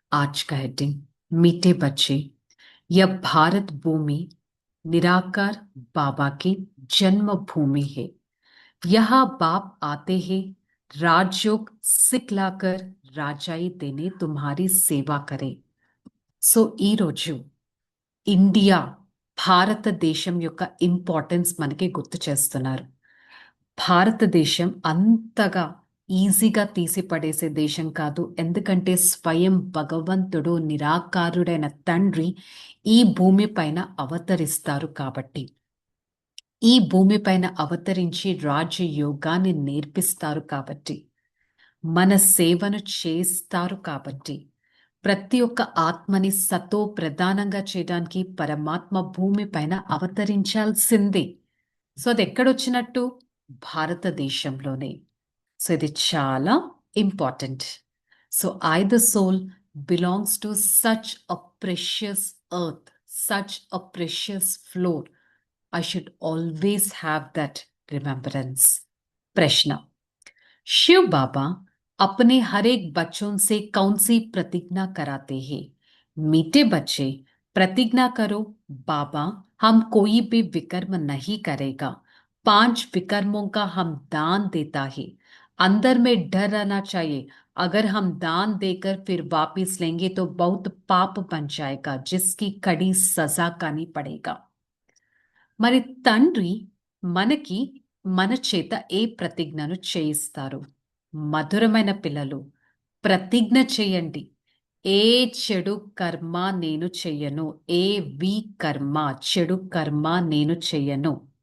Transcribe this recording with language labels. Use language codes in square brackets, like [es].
[hi] आज का हेडिंग मीठे बच्चे, यह भारत भूमि निराकार बाबा की जन्म भूमि है। यहाँ बाप आते हैं राजयोग सिखलाकर राजाई देने तुम्हारी सेवा करें। [te] సో ఈరోజు ఇండియా భారతదేశం యొక్క ఇంపార్టెన్స్ మనకి గుర్తు చేస్తున్నారు. భారతదేశం అంతగా ఈజీగా తీసిపడేసే దేశం కాదు. ఎందుకంటే స్వయం భగవంతుడు నిరాకారుడైన తండ్రి ఈ భూమి పైన అవతరిస్తారు కాబట్టి, ఈ భూమి పైన అవతరించి రాజయోగాన్ని నేర్పిస్తారు కాబట్టి, మన సేవను చేస్తారు కాబట్టి, ప్రతి ఒక్క ఆత్మని సతో ప్రధానంగా చేయడానికి పరమాత్మ భూమి పైన అవతరించాల్సిందే. సో అది ఎక్కడొచ్చినట్టు? భారతదేశంలోనే. సో ఇది చాలా important. [en] So I the soul belongs to such a precious earth, such a precious floor. I should always have that remembrance. [hi] प्रश्न: शिव बाबा अपने हर एक बच्चों से कौन सी प्रतिज्ञा कराते हैं? मीठे बच्चे, प्रतिज्ञा करो बाबा, हम कोई भी विकर्म नहीं करेगा। 5 विकर्मों का हम दान देता है। अंदर में डर रहना चाहिए, अगर हम दान देकर फिर वापिस लेंगे तो बहुत पाप बन जाएगा, जिसकी कड़ी सजा करनी पड़ेगा। [te] మరి తండ్రి మనకి మన చేత ఏ ప్రతిజ్ఞను చేయిస్తారు? మధురమైన పిల్లలు, ప్రతిజ్ఞ చేయండి. ఏ చెడు కర్మ నేను చెయ్యను. ఏ కర్మ, చెడు కర్మ నేను చెయ్యను.